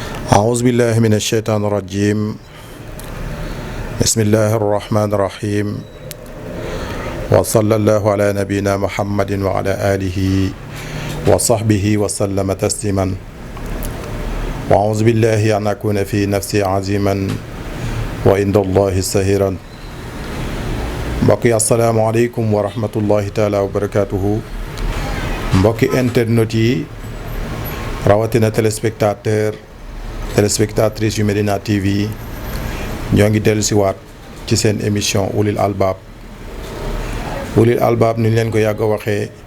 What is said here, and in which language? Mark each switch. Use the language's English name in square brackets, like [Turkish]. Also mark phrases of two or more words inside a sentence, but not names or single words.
[Arabic] أعوذ بالله من الشيطان الرجيم بسم الله الرحمن الرحيم وصلى الله على نبينا محمد وعلى آله وصحبه وسلم تسليما وأعوذ بالله أن أكون في نفسي عظيما وعند الله سهيرا [Wolof] mbokki [Arabic] السلام عليكم ورحمة الله تعالى وبركاته [Wolof] mbokki internet yi rawatina téléspectatrice yu Medina TV ñoo ngi dellu si waat ci seen émission Ulil Albab ni ñu leen ko yàgg a waxee